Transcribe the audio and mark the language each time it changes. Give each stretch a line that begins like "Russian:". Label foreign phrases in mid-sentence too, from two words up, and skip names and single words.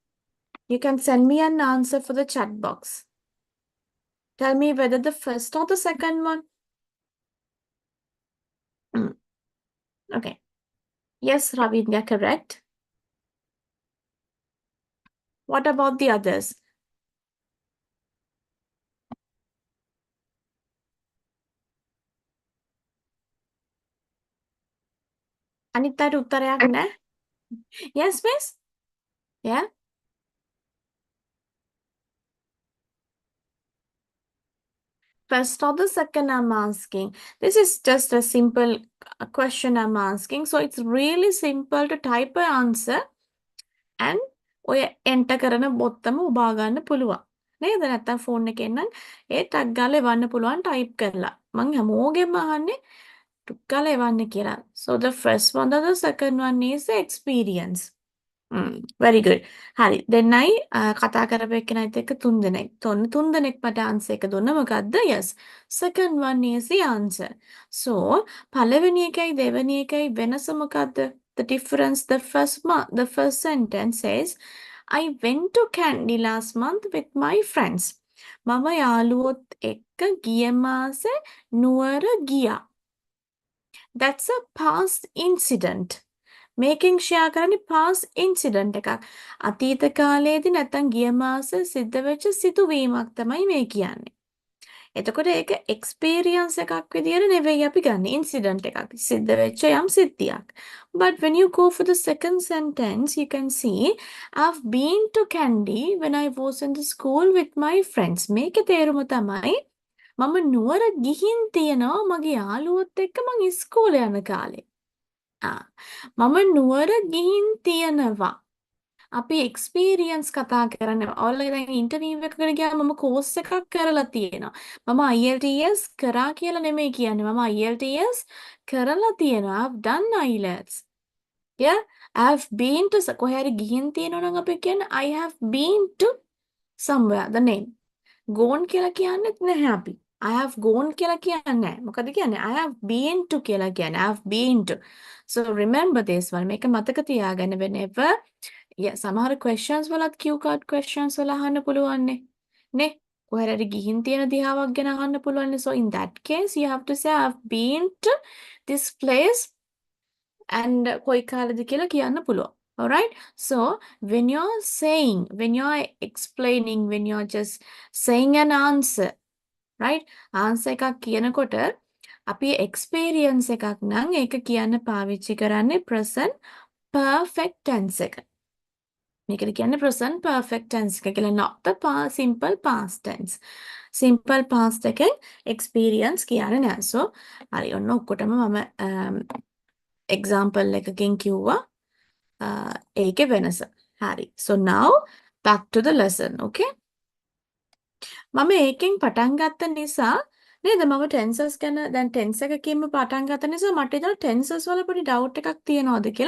English: You can send me an answer for the chat box. Tell me whether the first or the second one. Mm, okay. Yes, Ravindra, correct. What about the others?
Sinhala: අනිත් උත්තරයක් නැහැ.
English: Yes, miss? Yeah. First or the second I'm asking. This is just a simple question I'm asking. So it's really simple to type an answer and
Sinhala: ඔය enter කරන බොත්තම උබා ගන්න පුළුවන්. නේද? නැත්තම් ෆෝන් එකෙන් නම් ඒ ටක් ගාලා එවන්න පුළුවන් type කරලා. මං හැමෝගෙම අහන්නේ ටක් ගාලා එවන්න කියලා.
English: So the first one or the second one is the experience. very good.
Sinhala: හරි. දෙන්නයි කතා කරපු එක්කෙනයිත් එක්ක තුන් දෙනෙක්. තුන් දෙනෙක් මට answer එක දුන්න මොකද්ද?
English: Yes. Second one is the answer.
Sinhala: So පළවෙනි එකයි දෙවෙනි එකයි වෙනස මොකද්ද?
English: The difference, the first sentence says, I went to Candy last month with my friends.
Sinhala: මම යාළුවොත් එක්ක ගිය මාසේ නුවර ගියා.
English: That's a past incident.
Sinhala: මේකෙන් ෂෙයා කරන්නේ
English: past incident
Sinhala: එකක්. අතීත කාලයේදී නැත්තම් ගිය මාසේ සිද්ධ වෙච්ච සිදුවීමක් තමයි මේ කියන්නේ. එතකොට ඒක experience එකක් විදියට නෙවෙයි අපි ගන්න incident එකක්. සිද්ධ වෙච්ච යම් සිද්ධියක්.
English: But when you go for the second sentence, you can see I've been to Candy when I was in the school with my friends.
Sinhala: මේකේ තේරුම තමයි මම නුවර ගිහින් තියනවා මගේ යාළුවොත් එක්ක මං ඉස්කෝලේ යන කාලේ. මම නුවර ගිහින් තියනවා. අපි එක්ස්පීරියන්ස් කතා කරන්නේ. ඔයාලා දැන් ඉන්ටර්විව් එකකට ගියාම මම කෝස් එකක් කරලා තියෙනවා. මම IELTS කරා කියලා නෙමෙයි කියන්නේ. මම IELTS කරලා තියෙනවා.
English: I've done IELTS. Yeah, I've been to
Sinhala: කොහේ හරි ගිහින් තියෙනවා නම් අපි කියන්නේ
English: I have been to somewhere, the name.
Sinhala: gone කියලා කියන්නෙත් නැහැ අපි.
English: I have gone
Sinhala: කියලා කියන්නේ නැහැ. මොකද කියන්නේ?
English: I have been to
Sinhala: කියලා කියන්නේ.
English: I have been to. So remember this one.
Sinhala: මේක මතක තියාගන්න whenever සමහර questions වලත්
English: cue card questions
Sinhala: වල අහන්න පුළුවන්නේ. නේ? කොහේ හරි ගිහින් තියෙන දිහාවක් ගැන අහන්න පුළුවන්නේ.
English: So in that case you have to say I have been to this place and
Sinhala: කොයි කාලෙද කියලා කියන්න පුළුවන්.
English: Alright? So when you're explaining, when you're just saying an answer, right?
Sinhala: answer එකක් කියනකොට අපි experience එකක් නම් ඒක කියන්න පාවිච්චි කරන්නේ
English: present perfect tense
Sinhala: එක. මේකට කියන්නේ
English: present perfect tense
Sinhala: එක කියලා,
English: not the simple past tense. simple past
Sinhala: එකෙන් experience කියන්නේ නැහැ. So හරි ඔන්න ඔක්කොටම මම example එකකින් කිව්වා ඒකේ වෙනස. හරි.
English: So now back to the lesson, okay?
Sinhala: මම ඒකෙන් පටන් ගත්ත නිසා නේද මම ටෙන්සස් ගැන දැන් ටෙන්ස් එකකින්ම පටන් ගත්ත නිසා මට ඉතල ටෙන්සස් වල පොඩි ඩවුට් එකක් තියෙනවද කියලා.